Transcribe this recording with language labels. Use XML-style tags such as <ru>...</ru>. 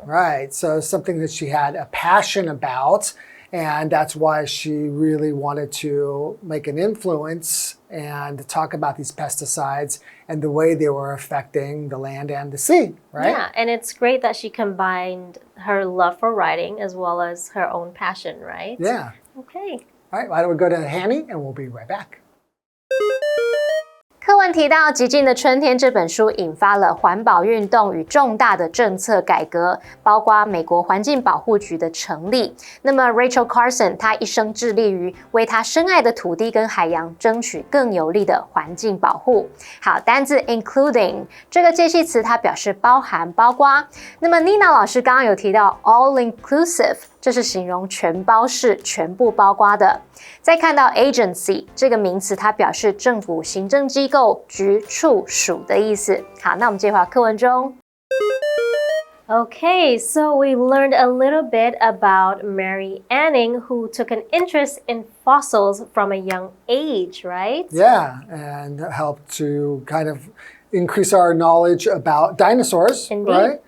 <en>Right, so something that she had a passion about, and that's why she really wanted to make an influence and talk about these pesticides and the way they were affecting the land and the sea, right? Yeah, and it's great that she combined her love for writing as well as her own passion, right? Yeah. Okay. All right, why don't we go to Hanny and we'll be right back.</en> <zh>课文提到《极尽的春天》这本书引发了环保运动与重大的政策改革，包括美国环境保护局的成立。那么 Rachel Carson 她一生致力于为她深爱的土地跟海洋争取更有力的环境保护。好，单字 including 这个介系词它表示包含、包括。那么 Nina 老师刚刚有提到 all inclusive， 这是形容全包式、全部包括的。再看到 agency 这个名词，它表示政府行政机构、局、处、属的意思。好，那我们接回到课文中。</zh> <en>Okay, so we learned a little bit about Mary Anning, who took an interest in fossils from a young age, right? Yeah, and helped to kind of increase our knowledge about dinosaurs, Indeed, right?</en>